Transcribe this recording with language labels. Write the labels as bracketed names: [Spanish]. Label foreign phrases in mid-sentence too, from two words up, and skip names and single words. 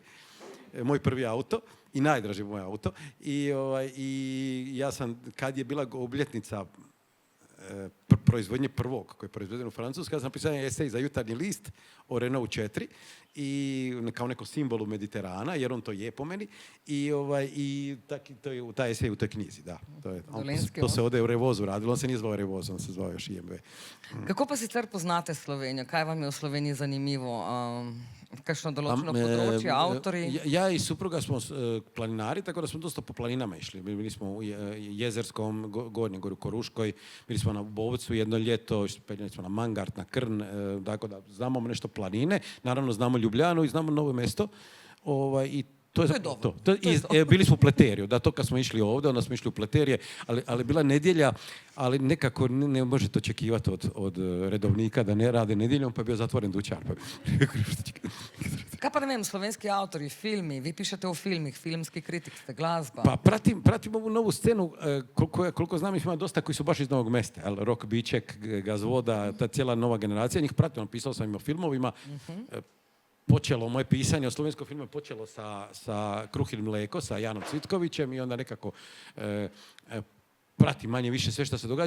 [Croatian] Moj prvi auto i najdraži moj auto. I ja sam, kad je bila obljetnica proizvodnje prvog, koji je proizveden u Francuskoj, ja sam pisao esej za Jutarnji list o Renault 4 i kao nekom simbolu Mediterana, jer on to je po meni. I taj esej u toj knjizi, da. To se ovdje u Revozu radilo, on se nije zvao Revoz, on se zvao još IMV. [Slovenian] Kako pa sicer poznate Slovenijo? Kaj vam je v Sloveniji zanimivo? Kakšno določeno področje, avtori? [Croatian] Ja i supruga smo planinari, tako da smo dosta po planinama išli. Bili smo u Jezerskom, Gornjem Goru, Koruškoj, bili smo na Bovcu jedno ljeto, penjali smo na Mangart, na Krn, tako da znamo nešto planine, naravno znamo Ljubljanu i znamo Novo Mesto. I to je dobro. Bili smo u Pleteriju, da, to kad smo išli ovdje, onda smo išli u Pleterije, ali bila nedjelja, ali nekako ne možete očekivati od redovnika da ne rade nedjeljom, pa je bio zatvoren dućan. [Slovenian] Kaj pa ne vem, slovenski avtori, filmi, vi pišete o filmih, filmski kritik ste, glasba. [Croatian] Pa pratim ovu novu scenu, koliko znam ih ima dosta koji su baš iz Novog Mesta, Rok Biček, Gazvoda, ta cijela nova generacija, njih pratim, pisao sam im o filmovima. Počelo moje pisanje o slovenskom filmu počelo sa Kruh ili mleko, sa Janom Cvitkovićem i onda nekako pratim manje više sve što se događa.